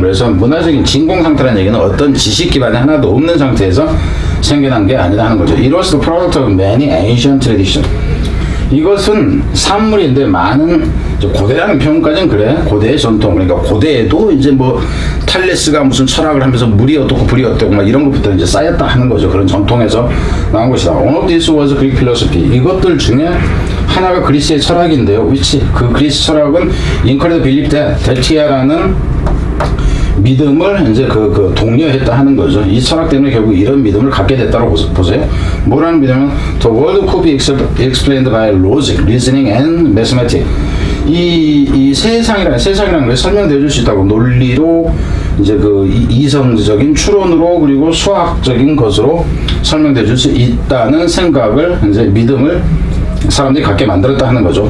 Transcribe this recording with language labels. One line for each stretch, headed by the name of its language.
Korean: 그래서 문화적인 진공 상태라는 얘기는 어떤 지식 기반이 하나도 없는 상태에서 생겨난 게 아니다 하는 거죠.
English: It was the product of many ancient traditions.
Korean: 이것은 산물인데 많은, 고대라는 표현까지는 그래. 고대의 전통. 그러니까 고대에도 이제 뭐 탈레스가 무슨 철학을 하면서 물이 어떻고 불이 어떻고 막 이런 것부터 이제 쌓였다 하는 거죠. 그런 전통에서 나온 것이다.
English: One of these was Greek philosophy.
Korean: 이것들 중에 하나가 그리스의 철학인데요. 그 그리스 철학은
English: included belief that
Korean: 데티아라는 믿음을 이제 독려했다 하는 거죠. 이 철학 때문에 결국 이런 믿음을 갖게 됐다고 보세요. 뭐라는 믿음은
English: the world could be explained by logic, reasoning and mathematics.
Korean: 이 세상이라는 걸 설명되어 줄 수 있다고, 논리로 이제 이성적인 추론으로 그리고 수학적인 것으로 설명되어 줄 수 있다는 생각을, 이제 믿음을 사람들이 갖게 만들었다 하는 거죠.